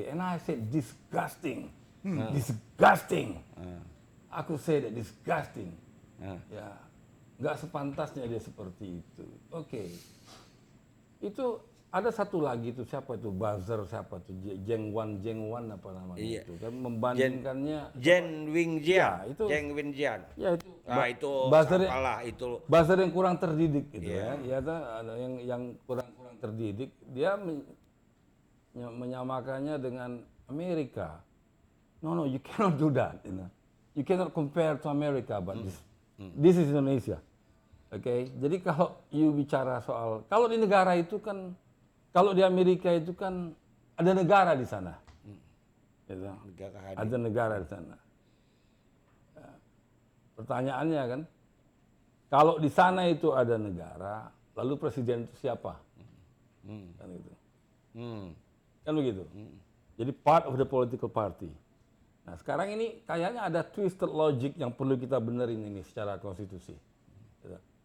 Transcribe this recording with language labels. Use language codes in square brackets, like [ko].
[en] And I said disgusting, disgusting. [id] Aku [en] say that disgusting. [id] Ya, nggak sepantasnya dia seperti itu. Oke. Itu ada satu lagi itu, siapa itu buzzer, siapa itu Jeng Wan apa namanya, Iya. itu kan membandingkannya. Jen Wingjian, Ya, itu. Jeng Wingjian. Ya itu. Nah, itu Buzzer, sampahlah itu. buzzer yang kurang terdidik gitu Iya. ya. Ya ada yang kurang terdidik, dia menyamakannya dengan Amerika. [en] No, you cannot do that, you know. You cannot compare to America, but this is Indonesia. [id] Oke, jadi kalau you bicara soal, kalau di negara itu kan, kalau di Amerika itu kan ada negara di sana, gitu. Negara hadir. Ada negara di sana. Ya. Pertanyaannya kan, kalau di sana itu ada negara, lalu presiden itu siapa? Kan gitu. Kan begitu. [en] Jadi part of the political party. [id] Nah, sekarang ini kayaknya ada [en] twisted logic [id] yang perlu kita benerin ini secara konstitusi. Gitu.